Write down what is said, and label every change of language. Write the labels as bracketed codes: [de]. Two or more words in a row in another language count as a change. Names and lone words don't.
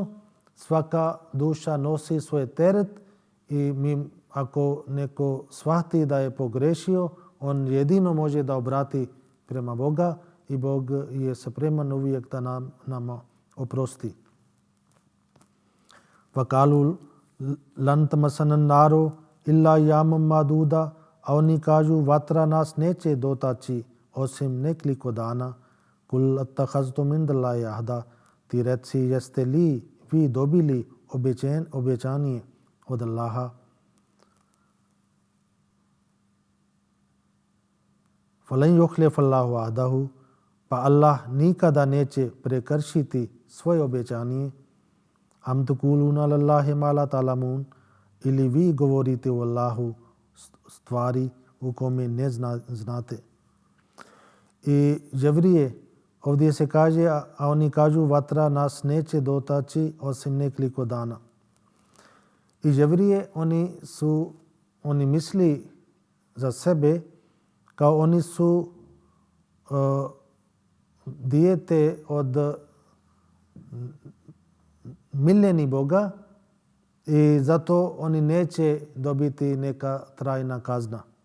[bs] Svaka duša nosi svoj teret i mi ako neko shvati da je pogrešio, on jedino može da obrati prema Boga i Bog je spreman uvijek da nama oprosti. [ar] وقالوا لن تمسنا النار إلا أياما معدودة, [bs] a oni kažu vatra nas neće dotaći osim nekoliko dana. [ar] قل أتخذتم عند الله عهدا, [bs] ti reci jeste li vi dobili obećanje od Allaha. [ar] فلن يخلف الله عهده, [bs] pa Allah nikada neće prekršiti svoje obećanje. [ar] أم تقولون على الله ما لا تعلمون, [bs] ili vi govorite o Allahu stvari u kome ne znate. I Jevrije ovdje se kaže, a oni kažu vatra nas neće dotaći osim nekoliko dana. I Jevrije oni misli za sebe kao oni su dijete od miljeni Boga i zato oni neće dobiti neka trajna kazna.